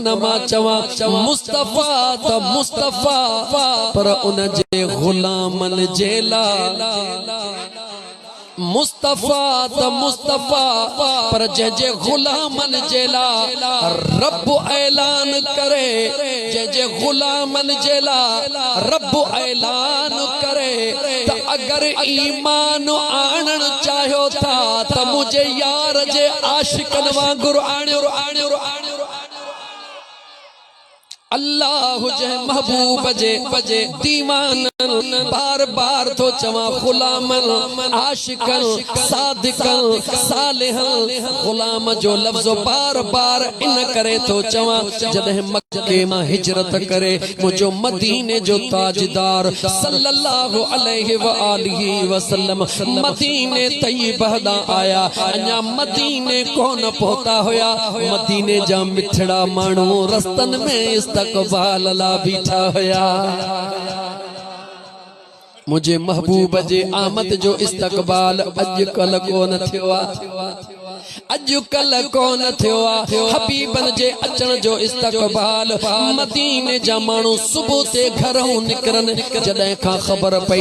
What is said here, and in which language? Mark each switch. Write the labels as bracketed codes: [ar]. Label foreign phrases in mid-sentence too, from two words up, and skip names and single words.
[sd] मां चवां मुस्तफ़ा त मुस्तफ़ा पर उन जे ग़ुलामनि जे लाइ मुस्तफ़ा त मुस्तफ़ा पर जंहिंजे ग़ुलामनि जे लाइ रब ऐलान करे जंहिंजे ग़ुलामनि जे लाइ रब ऐलान करे त अगरि ईमान आणण चाहियो था त मुंहिंजे यार जे आशिकनि वांगुरु आणियो अल्लाह जे महबूब जे दीवान बार बार तो चवा गुलामन आशिकन सादिकन सालिहन गुलाम जो लफ्ज़ बार बार इन करे तो चवा जदे मक्के मां हिजरत करे मुझो मदीने जो ताजदार [ar] صلى الله عليه وآله وسلم [sd] मदीने तय्यबह दा आया अञा मदीने कोन पहुता होया मदीने जा मिठड़ा माण्हू रस्तन में इस्तक़बाल ला बीठा होया मुझे महबूब जे आमद जो इस्तक़बाल अॼुकल्ह कोन थियो अॼुकल्ह कोन थियो हबीबन जे अचण जो इस्तक़बाल मदीने जा माण्हू सुबुह ते घरों निकरन जॾहिं खां ख़बर पई